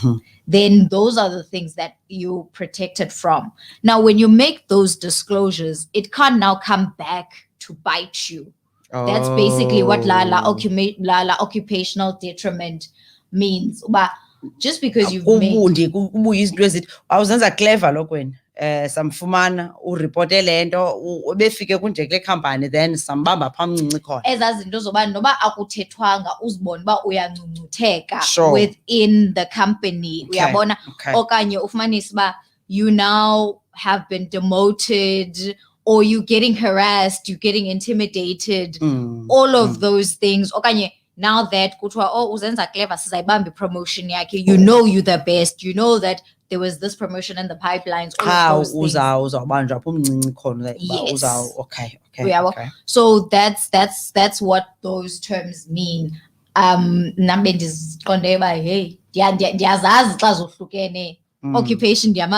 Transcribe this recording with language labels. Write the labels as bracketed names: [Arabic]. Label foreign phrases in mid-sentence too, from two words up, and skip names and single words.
[English] Then those are the things that you protected from. Now, when you make those disclosures, it can't now come back to bite you. That's basically what la occupational detriment means. But just because you've made... [Xhosa] awuzenza clever lokho wena. Samfumana uripote lento ubefike kunje kule company, then sambamba phamncinci khona ezazinto zoba noba akuthethwanga uzibone ba uyangcungcutheka [English] within the company, [Xhosa] uyabona, okanye ufumanise ba [English] you now have been demoted or you getting harassed, you getting intimidated, all of those things. [Xhosa] Okanye [English] now that [Xhosa] kuthiwa uzenza clever sizayibamba promotion yakhe, [English] you know you're the best, you know that there was this promotion in the pipelines. Okay. So that's what those terms mean. Occupation